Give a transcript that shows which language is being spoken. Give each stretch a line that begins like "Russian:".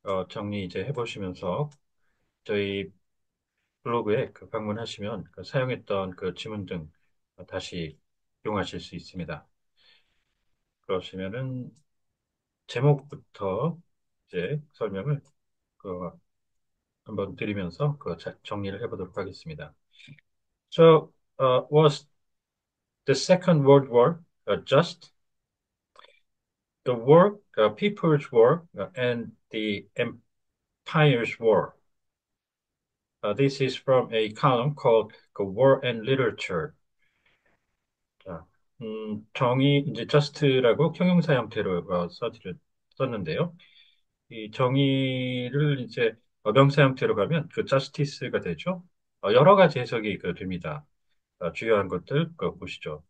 Korean: 정리 이제 해보시면서 저희 블로그에 방문하시면 사용했던 그 지문 등 다시 이용하실 수 있습니다. 그러시면은 제목부터 이제 설명을 그 한번 드리면서 정리를 해보도록 하겠습니다.
English: So, was the Second World War just the war, People's War, and the Empire's War? This is from a column called War and Literature.
Korean: 자, 정의, 이제 just라고 형용사 형태로 썼는데요. 이 정의를 이제 명사 형태로 가면 그 justice가 되죠. 여러 가지 해석이 됩니다. 주요한 것들 보시죠.